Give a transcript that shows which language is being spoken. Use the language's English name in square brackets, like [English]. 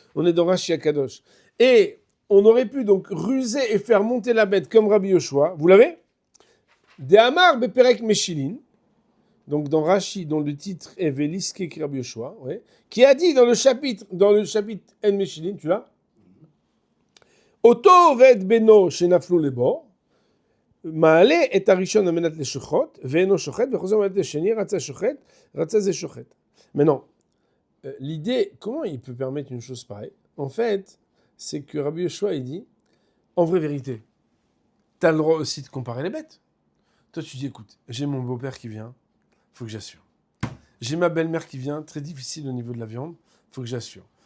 [French] On est dans Rashi Akadosh. Et on aurait pu donc ruser et faire monter la bête comme Rabbi Yoshua. Vous l'avez? De Amar Beperek Meshilin. Donc dans Rashi, dont le titre est Veliske ke Rabbi Yoshua, ouais, qui a dit dans le chapitre En Meshilin, tu l'as? [Hebrew] Oto ved beno shenaflu lebo. מעלה את הראשון על מנת לשוחט, ואינו שוחט, וחוזר על מנת לשני, רצה שוחט, רצה זה שוחט. [French] Maintenant, l'idée, comment il peut permettre une chose pareille? En fait, c'est que Rabbi Yoshua, il dit, en vraie vérité, tu as le droit aussi de comparer les bêtes. Toi, tu dis, écoute, j'ai mon beau-père qui vient, faut que j'assure. J'ai ma belle-mère qui vient, très difficile au niveau de la viande, faut que j'assure.